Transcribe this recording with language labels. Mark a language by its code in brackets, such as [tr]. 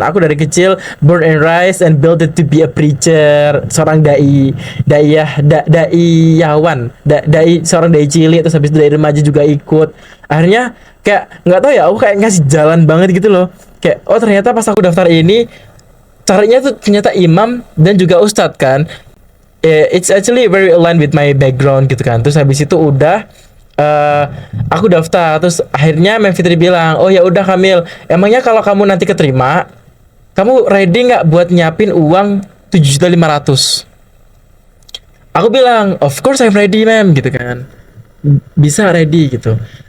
[id] Aku dari kecil [en] born and raised and built to be a preacher, [id] seorang seorang dai cilik, terus habis itu dari remaja juga ikut. Akhirnya kayak nggak tahu ya, aku kayak ngasih jalan banget gitu loh. Kayak oh ternyata pas aku daftar ini caranya tuh ternyata imam dan juga ustadz kan. [en] It's actually very aligned with my background [id] gitu kan. Terus habis itu udah aku daftar, terus akhirnya Memfitri bilang, oh ya udah Kamil, emangnya kalau kamu nanti keterima, kamu ready nggak buat nyiapin uang 7.500.000? Aku bilang, [en] of course I'm ready [id] Mem, gitu kan, bisa ready gitu.